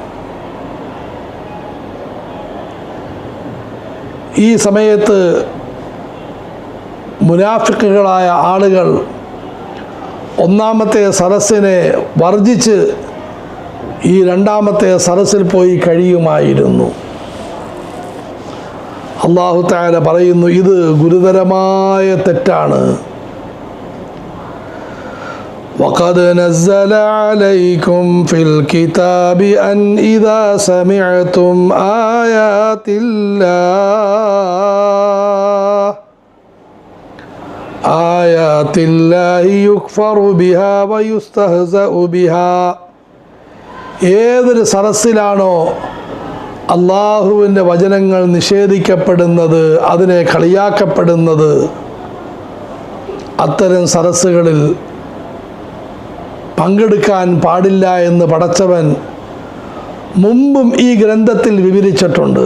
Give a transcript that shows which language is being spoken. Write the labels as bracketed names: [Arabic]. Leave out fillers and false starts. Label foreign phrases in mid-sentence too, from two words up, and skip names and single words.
[Malayalam] ഈ സമയത്ത് മുനാഫിക്കുകളായ ആളുകൾ ഒന്നാമത്തെ സദസ്സിനെ വർജിച്ച് ഈ രണ്ടാമത്തെ സദസ്സിൽ പോയി കഴിയുമായിരുന്നു. [Arabic] الله تعالى [Malayalam] പറയുന്നു, ഇത് ഗുരുതരമായ തെറ്റാണ്. [Arabic] وقد نزل عليكم في الكتاب أن إذا سمعتم آيات الله يكفر بها ويستهزأ بها [Malayalam] ഏതൊരു സദസ്സിലാണോ അള്ളാഹുവിൻ്റെ വചനങ്ങൾ നിഷേധിക്കപ്പെടുന്നത്, അതിനെ കളിയാക്കപ്പെടുന്നത്, അത്തരം സദസ്സുകളിൽ പങ്കെടുക്കാൻ പാടില്ല എന്ന് പടച്ചവൻ മുമ്പും ഈ ഗ്രന്ഥത്തിൽ വിവരിച്ചിട്ടുണ്ട്.